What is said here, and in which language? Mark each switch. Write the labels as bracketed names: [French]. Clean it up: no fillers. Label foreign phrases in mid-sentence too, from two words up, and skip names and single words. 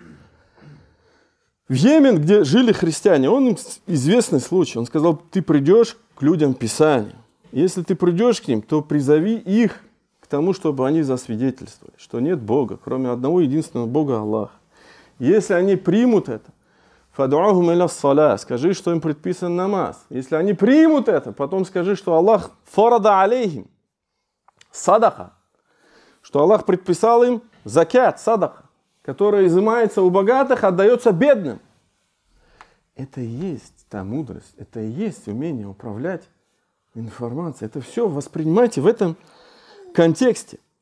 [Russian] В Йемен, где жили христиане, он известный случай. Он сказал, ты придешь к людям Писания. Если ты придешь к ним, то призови их к тому, чтобы они засвидетельствовали, что нет Бога, кроме одного единственного Бога Аллаха. Если они примут это, [Arabic] فادعهم إلى الصلاة, [Russian] скажи, что им предписан намаз. Если они примут это, потом скажи, что Аллах [Arabic] فرض عليهم صدقة, [Russian] что Аллах предписал им закят, садаха, которая изымается у богатых, отдается бедным. Это и есть та мудрость, это и есть умение управлять информацией. Это все воспринимайте в этом контексте.